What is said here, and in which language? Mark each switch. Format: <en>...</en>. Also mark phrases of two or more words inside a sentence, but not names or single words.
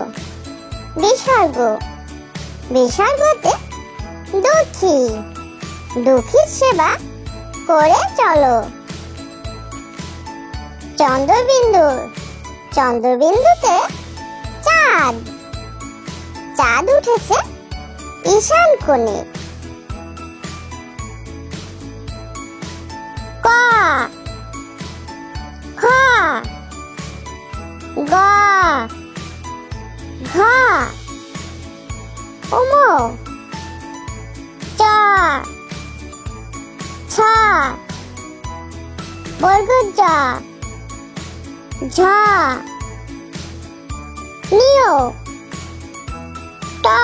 <bn>বিসর্গ, বিসর্গতে দুঃখী, দুঃখীর সেবা করে চলো। চন্দ্রবিন্দু, চন্দ্রবিন্দুতে চাঁদ, চাঁদ উঠেছে ঈশান কোণে। ক, খ, গ, ঘ, উম, চ, ছ, বর্গজ, ঝ, নিয়, ট,</bn>